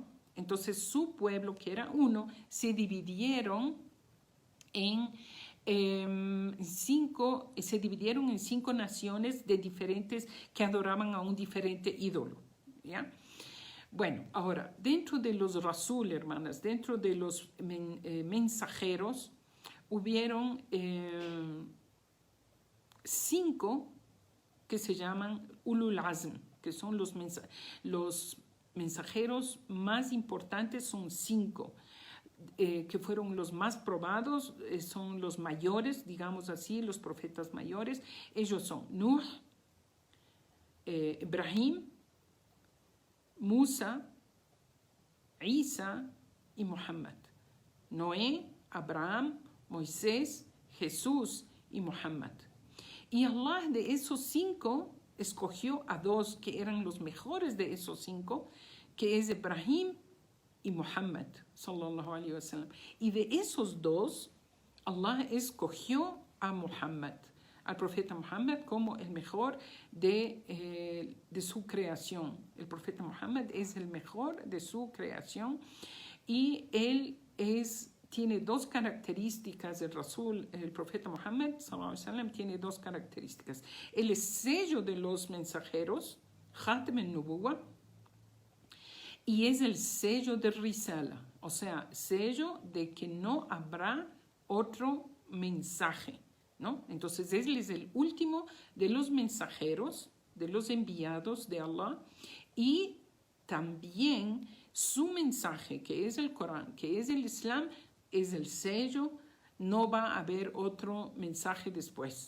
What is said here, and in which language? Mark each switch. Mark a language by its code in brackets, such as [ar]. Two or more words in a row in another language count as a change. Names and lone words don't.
[es] Entonces su pueblo, que era uno, se dividieron en 5 naciones de diferentes que adoraban a un diferente ídolo, ¿ya? Bueno, ahora, dentro de los rasul, hermanas, dentro de los mensajeros, hubieron 5 que se llaman [ar] أولو العزم, [es] que son los mensajeros más importantes, son 5. Que fueron los más probados, son los mayores, digamos así, los profetas mayores. Ellos son Nuh, Ibrahim, Musa, Isa y Muhammad. Noé, Abraham, Moisés, Jesús y Muhammad. Y Allah de esos 5 escogió a 2 que eran los mejores de esos 5, que es Ibrahim y Muhammad, [ar] صلى الله عليه وسلم. [es] Y de esos 2, Allah escogió a Muhammad, al profeta Muhammad, como el mejor de su creación. El profeta Muhammad es el mejor de su creación y él tiene 2 características. El Rasul, el profeta Muhammad, [ar] صلى الله عليه وسلم, [es] tiene 2 características. Él es sello de los mensajeros, [ar] خاتم النبوة, [es] y es el sello de Risala, o sea, sello de que no habrá otro mensaje, ¿no? Entonces, él es el último de los mensajeros, de los enviados de Allah, y también su mensaje, que es el Corán, que es el Islam, es el sello, no va a haber otro mensaje después.